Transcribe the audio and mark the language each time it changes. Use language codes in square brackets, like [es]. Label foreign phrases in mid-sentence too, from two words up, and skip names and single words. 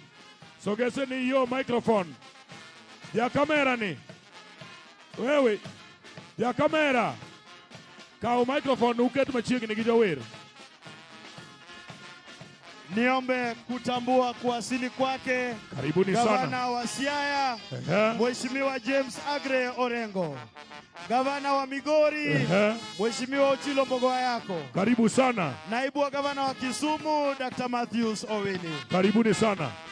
[sw] Sogeseni yo microphone. Ya kamera ni. Wewe. Ya kamera. [luo] Kao microphone uket machiegni gi jower. [sw] Niombe kutambua kuwasili kwake karibuni sana Gavana wa Siaya Mheshimiwa James Agre Orengo, Gavana wa Migori Mheshimiwa Ochilo Mbogoyako, karibu sana. Naibu wa Gavana wa Kisumu Dr. Matthews Owini, karibuni sana.